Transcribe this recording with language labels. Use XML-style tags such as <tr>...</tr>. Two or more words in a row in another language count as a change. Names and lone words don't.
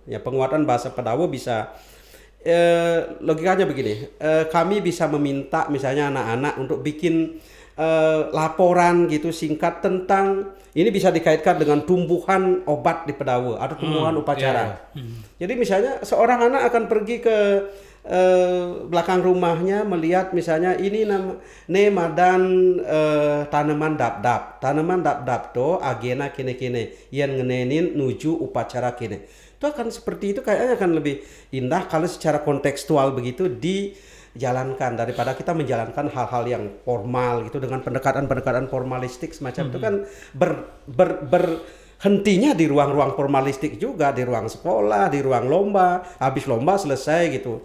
<id>Ya penguatan bahasa Pedawo bisa logikanya begini, kami bisa meminta misalnya anak-anak untuk bikin laporan gitu singkat tentang ini bisa dikaitkan dengan tumbuhan obat di Pedawo atau tumbuhan upacara. Jadi misalnya seorang anak akan pergi ke belakang rumahnya melihat misalnya ini</id> <ban>madan tanaman dap to agena kene yang ngenenin nuju upacara kene.</ban> <id>Itu akan seperti itu, kayaknya akan lebih indah kalau secara kontekstual begitu dijalankan daripada kita menjalankan hal-hal yang formal gitu dengan pendekatan formalistik semacam itu kan berhentinya di ruang-ruang formalistik juga, di ruang sekolah, di ruang lomba, habis lomba selesai gitu.</id>